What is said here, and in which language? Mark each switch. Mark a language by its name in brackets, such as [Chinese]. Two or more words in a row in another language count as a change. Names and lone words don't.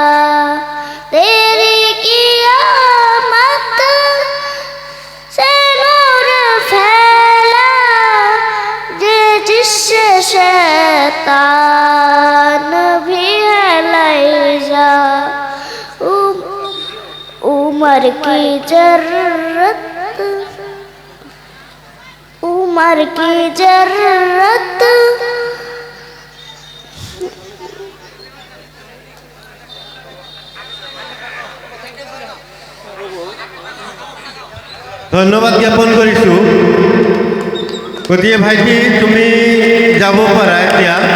[Hindi] तेरी कियामत से नूर फैला, जिससे शैतान भी है लैजा। उमर की जरूरत, उमर की जरूरत, [Assamese] ধন্যবাদ জ্ঞাপন কৰিছোঁ। গতিকে ভাইটি তুমি যাব পাৰা এতিয়া।